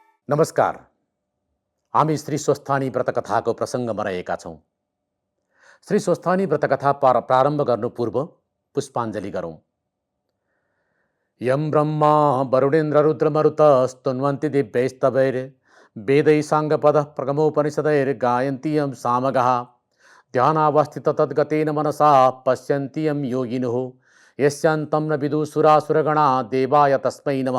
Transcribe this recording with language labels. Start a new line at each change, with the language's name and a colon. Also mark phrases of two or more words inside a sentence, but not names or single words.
Nepali: नमस्कार। हामी श्री स्वस्थानी व्रतकथाको प्रसङ्गमा रहेका छौँ। श्री स्वस्थानी व्रतकथा प्रारम्भ गर्नु पूर्व पुष्पाञ्जली गरौँ।
Sanskrit: यं ब्रह्मा वरुणेन्द्र रुद्रमरुतस्तुन्वन्ति दिव्यैस्तवैर् वेदैः साङ्गपदः प्रगमोपनिषदैर्गायन्ति यं सामगाः ध्यानावस्थित तद्गतेन मनसा पश्यन्ति यं योगिनः यस्यान्तं न विदुसुरासुरगणा देवाय तस्मै नमः।